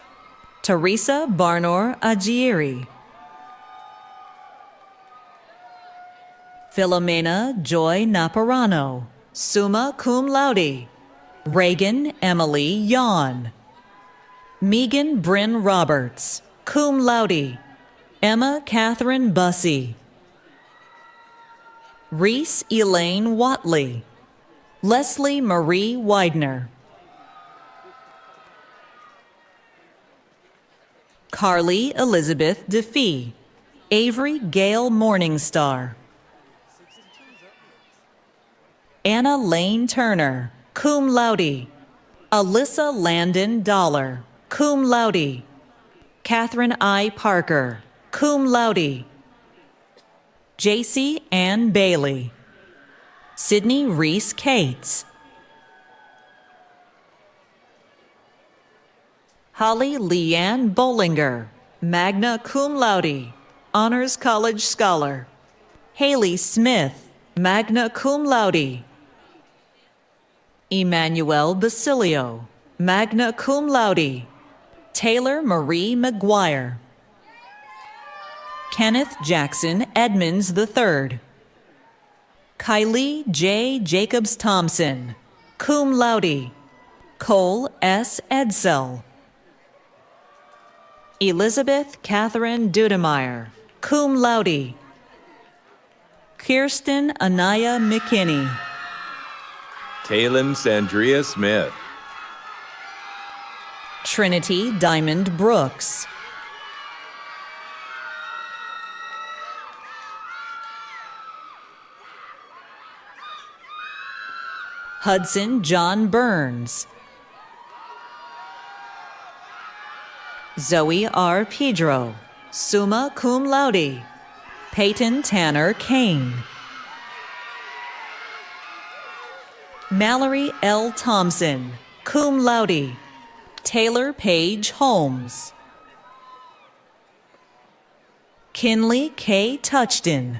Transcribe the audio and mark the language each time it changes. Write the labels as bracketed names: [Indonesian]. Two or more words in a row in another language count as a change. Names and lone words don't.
[English] Teresa Barnor Agieri. Philomena Joy Naparano, [Latin] summa cum laude. [English] Reagan Emily Yawn. Megan Bryn Roberts, [Latin] cum laude. [English] Emma Catherine Bussey. Reese Elaine Watley. Leslie Marie Widener. Carly Elizabeth DeFee. Avery Gale Morningstar. Anna Lane Turner, [Latin] cum laude. [English] Alyssa Landon Dollar, [Latin] cum laude. [English] Catherine I. Parker, [Latin] cum laude. [English] J.C. Ann Bailey. Sydney Reese Cates. Holly Leanne Bollinger, [Latin] magna cum laude. [English] Honors College Scholar. Haley Smith, [Latin] magna cum laude. [English] Emmanuel Basilio, [Latin] magna cum laude. [English] Taylor Marie McGuire. Kenneth Jackson Edmonds III. Kylie J. Jacobs Thompson, [Latin] cum laude. [English] Cole S. Edsel. Elizabeth Catherine Dudemeyer, [Latin] cum laude. [English] Kirsten Anaya McKinney. Talon Sandria Smith. Trinity Diamond Brooks. Hudson John Burns. Zoe R. Pedro, [Latin] summa cum laude. [English] Peyton Tanner Kane. Mallory L. Thompson, [Latin] cum laude. [English] Taylor Page Holmes. Kinley K. Touchton.